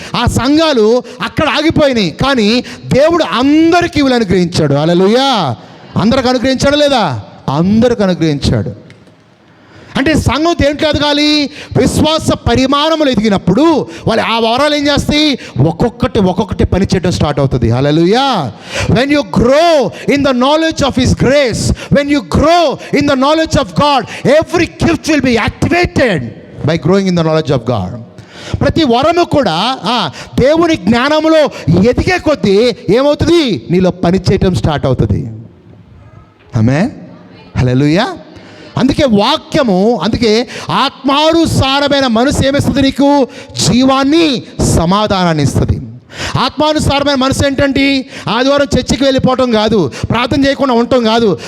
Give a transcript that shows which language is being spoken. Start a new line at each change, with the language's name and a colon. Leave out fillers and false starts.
Telugu: ఆ సంఘాలు అక్కడ ఆగిపోయినాయి. కానీ దేవుడు అందరికీ ఈవులు అనుగ్రహించాడు. హల్లెలూయా! అందరికి అనుగ్రహించాడు లేదా? అందరికి అనుగ్రహించాడు. అంటే సంఘం దేంట్లో ఎదగాలి? విశ్వాస పరిమాణములు ఎదిగినప్పుడు వాళ్ళు ఆ వరాలు ఏం చేస్తాయి? ఒక్కొక్కటి పని చేయడం స్టార్ట్ అవుతుంది. హల్లెలూయా!
English: when you grow in the knowledge of his grace, when you grow in the knowledge of God, every gift will be activated by growing in the knowledge of God.
Telugu: ప్రతి వరము కూడా దేవుని జ్ఞానంలో ఎదిగే కొద్దీ ఏమవుతుంది? నీలో పని చేయటం స్టార్ట్ అవుతుంది. ఆమేన్. హల్లెలూయా! అందుకే వాక్యము, అందుకే ఆత్మానుసారమైన మనసు ఏమిస్తుంది? నీకు జీవాన్ని, సమాధానాన్ని ఇస్తుంది. ఆత్మానుసారమైన మనసు ఏంటంటే ఆదివారం చర్చికి వెళ్ళిపోవటం కాదు, ప్రార్థన చేయకుండా ఉండటం కాదు.